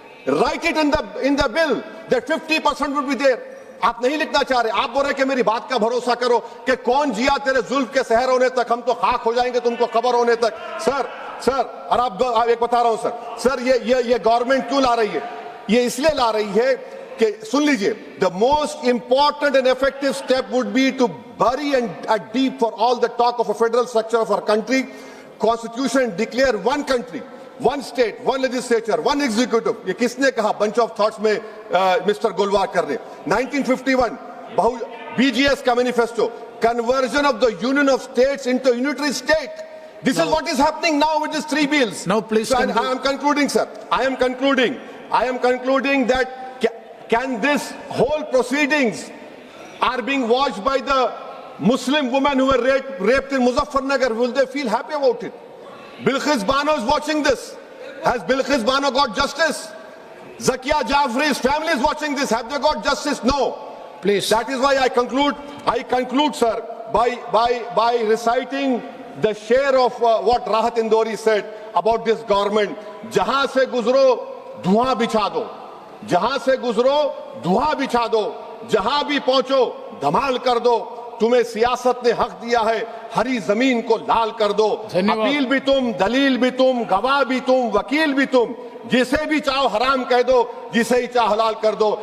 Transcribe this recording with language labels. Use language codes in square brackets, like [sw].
[en] Write it in the bill that 50% would be there. [hi] आप नहीं लिखना चाह रहे, आप बोल रहे कि मेरी बात का भरोसा करो कि कौन जिया तेरे जुल्फ के शहर होने तक, हम तो खाक हो जाएंगे तुमको खबर होने तक। सर और आप एक बता रहा हूं सर, ये गवर्नमेंट क्यों ला रही है? ये इसलिए ला रही है कि, सुन लीजिए, [en] The most important and effective step would be to bury and deep for all the talk of a federal structure of our country, constitution declare one country, one state, one legislature, one executive। [hi] ये किसने कहा? [en] bunch of thoughts में mister Golwalkar ने 1951 BGS का manifesto, conversion of the union of states into a unitary state। This is what is happening now with these 3 bills। Now please, so, I am concluding, sir, I am concluding that can this whole proceedings are being watched by the Muslim women who were raped in Muzaffarnagar, will they feel happy about it? Bilqis Bano is watching this. Has Bilqis Bano got justice? Zakia Jafri's family is watching this. Have they got justice? No. Please. That is why I conclude, sir, by reciting the share of what Rahat Indori said about this government. [hi] जहां से गुजरो धुआं बिछा दो, जहां से गुजरो धुआं बिछा दो, जहां भी पहुंचो धमाल कर दो। तुम्हें सियासत ने हक दिया है, हरी जमीन को लाल कर दो। अपील भी तुम, दलील भी तुम, गवाह भी तुम, वकील भी तुम, जिसे भी चाहो हराम कह दो, जिसे ही चाहो हलाल कर दो।